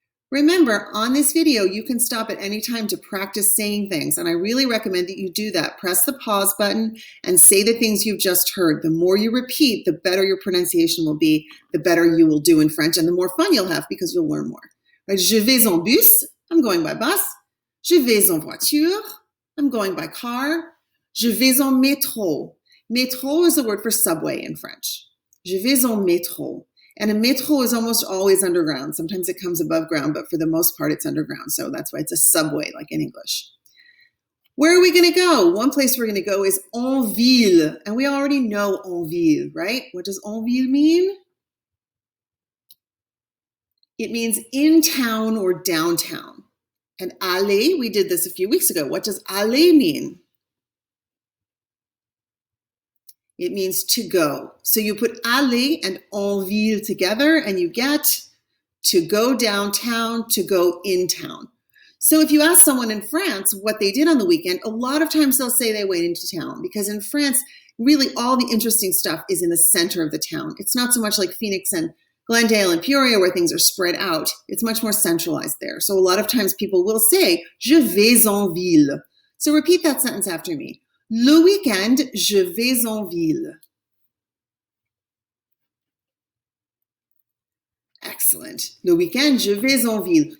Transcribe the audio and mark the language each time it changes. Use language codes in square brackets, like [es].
[en] Remember, on this video, you can stop at any time to practice saying things, and I really recommend that you do that. Press the pause button and say the things you've just heard. The more you repeat, the better your pronunciation will be, the better you will do in French, and the more fun you'll have because you'll learn more. Right? [fr] Je vais en bus, [en] I'm going by bus. [fr] Je vais en voiture, [en] I'm going by car. [fr] Je vais en métro. [en] Métro is the word for subway in French. [fr] Je vais en métro. [en] And a métro is almost always underground. Sometimes it comes above ground, but for the most part, it's underground. So that's why it's a subway, like in English. Where are we going to go? One place we're going to go is en ville. And we already know en ville, right? What does en ville mean? It means in town or downtown. And aller, we did this a few weeks ago. What does aller mean? It means to go. So you put aller and en ville together and you get to go downtown, to go in town. So if you ask someone in France what they did on the weekend, a lot of times they'll say they went into town because in France, really all the interesting stuff is in the center of the town. It's not so much like Phoenix and Glendale and Peoria where things are spread out. It's much more centralized there. So a lot of times people will say, [fr] je vais en ville. [en] So repeat that sentence after me. [fr] Le week-end, je vais en ville. Excellent. Le week-end, je vais en ville.